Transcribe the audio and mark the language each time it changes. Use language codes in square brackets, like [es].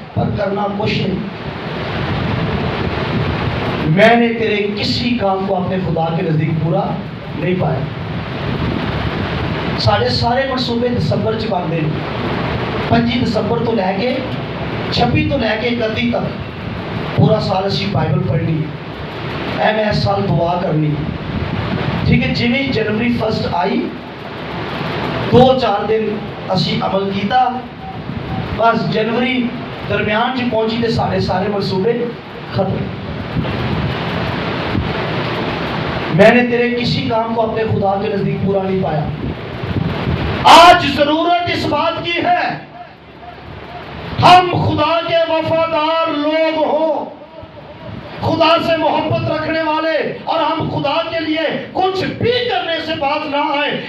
[ur] پر کرنا کچھ نہیں. میں نے تیرے کسی کام کو اپنے خدا کے نزدیک پورا نہیں پایا. [pa] سارے منصوبے دسمبر چ بنتے ہیں. 25 دسمبر تو لے کے 26 تو لے کے 31 تک پورا سال اسی بائبل پڑھنی، میں اس سال دعا کرنی. ٹھیک ہے، جویں جنوری 1 آئی 2-4 دن اسی عمل کیتا، بس جنوری درمیان چ پہنچی تے سارے منصوبے ختم. [ur] میں نے تیرے کسی کام کو اپنے خدا کے نزدیک پورا نہیں پایا. آج ضرورت اس بات کی ہے ہم خدا کے وفادار لوگ ہوں، خدا سے محبت رکھنے والے، اور ہم خدا کے لیے کچھ بھی کرنے سے باز نہ آئے.